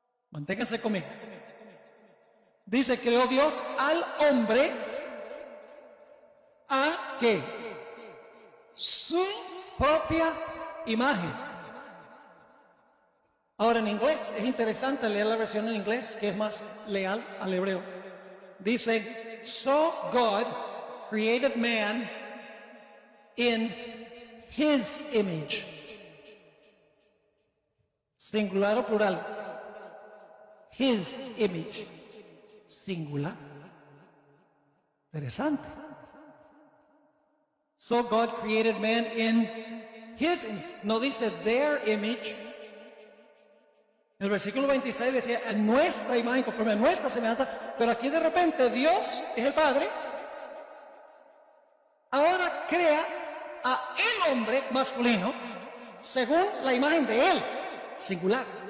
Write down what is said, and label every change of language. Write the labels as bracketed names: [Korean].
[Spanish] Manténganse conmigo. Dice, creó Dios al hombre a ¿qué? Su propia imagen. Ahora en inglés, es interesante leer la versión en inglés, que es más leal al hebreo. Dice, [English] so God created man in his image. [Spanish] Singular o plural. [English] His image. [Spanish] Singular. Interesante. [English] So God created man in his image. [Spanish] No dice [English] their image. [Spanish] En el versículo 26 decía, en nuestra imagen, conforme a nuestra semejanza, pero aquí de repente Dios es el Padre, ahora crea a el hombre masculino según la imagen de él, singular.